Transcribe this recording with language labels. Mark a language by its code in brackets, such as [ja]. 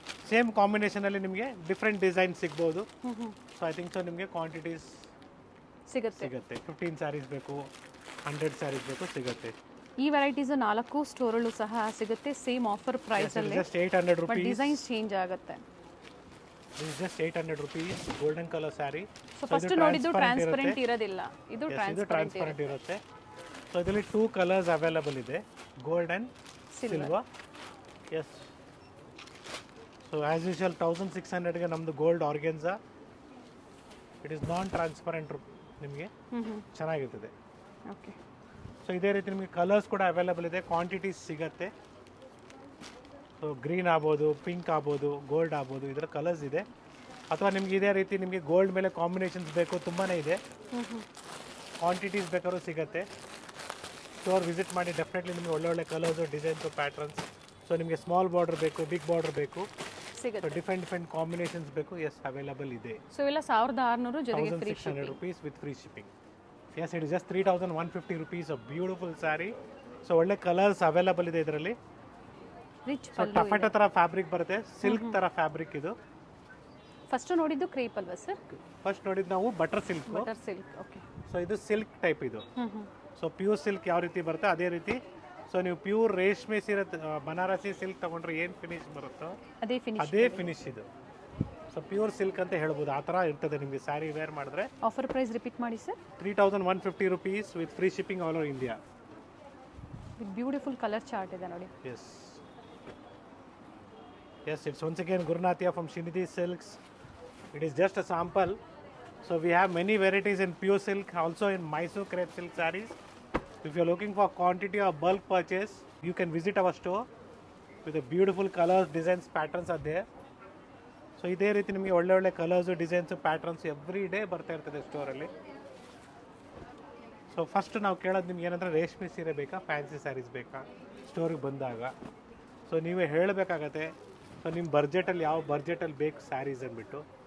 [kn] Same ಕಾಂಬಿನೇಷನಲ್ಲಿ ನಿಮಗೆ different design ಸಿಗ್ಬೋದು. So I think so ನಿಮಗೆ ಕ್ವಾಂಟಿಟೀಸ್ ಸಿಗುತ್ತೆ. 15 ಸ್ಯಾರೀಸ್ ಬೇಕು, 100 ಸ್ಯಾರೀಸ್ ಬೇಕು, ಸಿಗುತ್ತೆ. ಈ ವೆರೈಟೀಸ್ 4 ಸ್ಟೋರಲ್ಲೂ ಸಹ ಸಿಗುತ್ತೆ, ಸೇಮ್ ಆಫರ್ ಪ್ರೈಸ್ ಅಲ್ಲಿ. [en] Just 800 but rupees. [kn] Designs change ಆಗುತ್ತೆ. [en] This is just 800 rupees, golden color saree. [kn] So first ನೋಡಿದ್ದು ಟ್ರಾನ್ಸ್ಪರೆಂಟ್ ಇರೋದಿಲ್ಲ, ಇದು ಟ್ರಾನ್ಸ್ಪರೆಂಟ್ ಇರುತ್ತೆ. ಸೊ ಇದರಲ್ಲಿ 2 ಕಲರ್ಸ್ ಅವೈಲಬಲ್ ಇದೆ, gold and silver. S. So as usual 1600ಗೆ ನಮ್ಮದು gold organza. [en] it is non transparent, [kn] ನಿಮಗೆ ಚೆನ್ನಾಗಿರ್ತದೆ. ಓಕೆ. ಸೊ ಇದೇ ರೀತಿ ನಿಮಗೆ ಕಲರ್ಸ್ ಕೂಡ ಅವೈಲಬಲ್ ಇದೆ, ಕ್ವಾಂಟಿಟೀಸ್ ಸಿಗುತ್ತೆ. ಸೊ ಗ್ರೀನ್ ಆಗ್ಬೋದು, ಪಿಂಕ್ ಆಗ್ಬೋದು, ಗೋಲ್ಡ್ ಆಗ್ಬೋದು, ಇದರ ಕಲರ್ಸ್ ಇದೆ. ಅಥವಾ ನಿಮ್ಗೆ ಇದೇ ರೀತಿ ನಿಮಗೆ ಗೋಲ್ಡ್ ಮೇಲೆ ಕಾಂಬಿನೇಷನ್ಸ್ ಬೇಕು, ತುಂಬಾ ಇದೆ. ಕ್ವಾಂಟಿಟೀಸ್ ಬೇಕಾದ್ರೂ ಸಿಗುತ್ತೆ. ಸ್ಟೋರ್ ವಿಸಿಟ್ ಮಾಡಿ, ಡೆಫಿನೆಟ್ಲಿ ನಿಮಗೆ ಒಳ್ಳೆ ಕಲರ್ಸು, ಡಿಸೈನ್ಸು, ಪ್ಯಾಟ್ರನ್ಸ್. ಸೊ ನಿಮಗೆ ಸ್ಮಾಲ್ ಬಾರ್ಡರ್ ಬೇಕು, ಬಿಗ್ ಬಾರ್ಡರ್ ಬೇಕು, ಸಿಗುತ್ತೆ. ಡಿಫ್ರೆಂಟ್ ಕಾಂಬಿನೇಷನ್ಸ್ ಬೇಕು, ಎಸ್ ಅವೈಲಬಲ್ ಇದೆ. ಸೊ ಎಲ್ಲ 1600 ಜೊತೆಗೆ free [en] 1600 rupees with free shipping. Yes, it is just 3150 rupees, a beautiful saree. [kn] So ಒಳ್ಳೆ ಕಲರ್ಸ್ ಅವೈಲಬಲ್ ಇದೆ ಇದರಲ್ಲಿ. ರಿಚ್ ಸೊ ಟಫೆಟೋ ಥರ ಫ್ಯಾಬ್ರಿಕ್ ಬರುತ್ತೆ, ಸಿಲ್ಕ್ ಥರ ಫ್ಯಾಬ್ರಿಕ್ ಇದು. ಫಸ್ಟ್ ನೋಡಿದ್ದು ಕ್ರೇಪ್ ಅಲ್ವಾ ಸರ್? ಫಸ್ಟ್ ನೋಡಿದ್ದು ನಾವು butter silk. Butter silk, okay. So ಇದು ಸಿಲ್ಕ್ ಟೈಪ್ ಇದು. ಸೊ ಪ್ಯೂರ್ ಸಿಲ್ಕ್ ಯಾವ ರೀತಿ ಬರುತ್ತೆ ಅದೇ ರೀತಿ. ಸೊ ನೀವು ಪ್ಯೂರ್ ರೇಷ್ಮೆ ಸೀರೆ ಬನಾರಸಿ ಸಿಲ್ಕ್ ತಗೊಂಡ್ರೆ ಏನು ಫಿನಿಶ್ ಬರುತ್ತೋ ಅದೇ ಫಿನಿಶ್ ಇದು. ಸೊ ಪ್ಯೂರ್ ಸಿಲ್ಕ್ ಅಂತ ಹೇಳ್ಬೋದು, ಆ ಥರ ಇರ್ತದೆ ನಿಮಗೆ ಸ್ಯಾರಿ ವೇರ್ ಮಾಡಿದ್ರೆ. ಆಫರ್ ಪ್ರೈಸ್ ರಿಪೀಟ್ ಮಾಡಿ sir. [en] 3150 rupees with free shipping all over India. With beautiful colour chart [kn] ಇದೆ ನೋಡಿ. [en] Yes. Yes, it's once again Gurnathia from Srinidhi Silks. It is just a sample. So we have many varieties in pure silk, also in Mysore crepe silk sarees. If you're looking for quantity or bulk purchase, you can visit our store with the beautiful colors, designs, patterns are there. [kn] So ಇದೇ ರೀತಿ ನಿಮಗೆ ಒಳ್ಳೆ colours, designs, patterns every day ಬರ್ತಾ ಇರ್ತದೆ ಸ್ಟೋರಲ್ಲಿ. So first ನಾವು ಕೇಳೋದು ನಿಮ್ಗೆ ಏನಂದರೆ ರೇಷ್ಮೆ ಸೀರೆ ಬೇಕಾ, ಫ್ಯಾನ್ಸಿ ಸ್ಯಾರೀಸ್ ಬೇಕಾ ಸ್ಟೋರಿಗೆ ಬಂದಾಗ. ಸೊ ನೀವೇ ಹೇಳಬೇಕಾಗತ್ತೆ. ಸೊ ನಿಮ್ಮ ಬಡ್ಜೆಟಲ್ಲಿ ಯಾವ ಬಡ್ಜೆಟಲ್ಲಿ ಬೇಕು ಸ್ಯಾರೀಸ್ ಅಂದ್ಬಿಟ್ಟು.